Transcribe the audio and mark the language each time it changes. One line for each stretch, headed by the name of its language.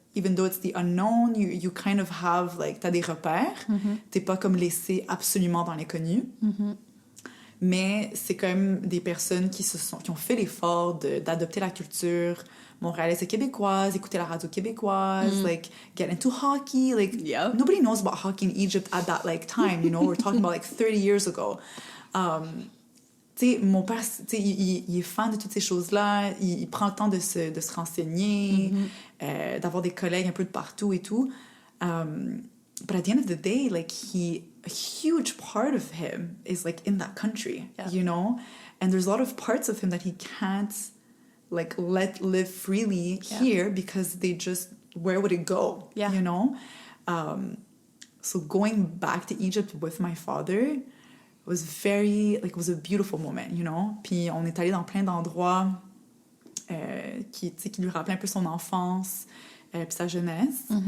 English: Even though it's the unknown, you kind of have, like,
French: t'as des repères. T'es pas comme laissé absolument dans l'inconnu. mais c'est quand même des personnes qui ont fait l'effort d'adopter la culture montréalaise et québécoise, écouter la radio québécoise,
English: like get into hockey. Like nobody knows about hockey in Egypt at that like time, you know. We're talking about like 30 years ago.
French: Tu sais, mon père, tu sais, il est fan de toutes ces choses-là. Il prend le temps de se renseigner, d'avoir des collègues un peu de partout et tout.
English: But at the end of the day, like a huge part of him is like in that country, you know? And there's a lot of parts of him that he can't like let live freely here because they just, where would it go, you know? So going back to Egypt with my father was very, like, it was a beautiful moment, you know?
French: Puis on est allé dans plein d'endroits qui lui rappelaient un peu son enfance puis sa jeunesse.